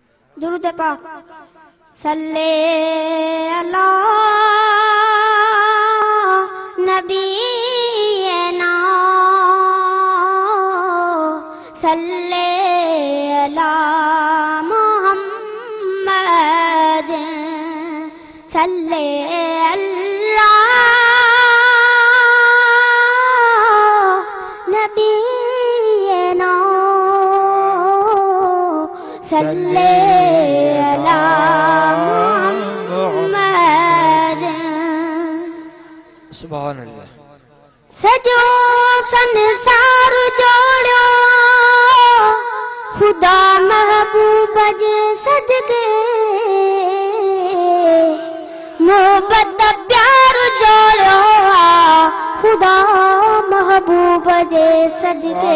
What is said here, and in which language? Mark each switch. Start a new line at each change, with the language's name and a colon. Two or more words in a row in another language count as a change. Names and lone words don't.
Sindhi: दुरूद पाक।
Arabic: صل على نبينا صل على محمد صل على मुहम्मद सल्ले अला نبينا صل على محمد. سبحان الله.
Sindhi: सजो संसार जोड़ो खुदा महबूब जे सदके मोहब्बत प्यार जोड़ो खुदा महबूब जे सदके।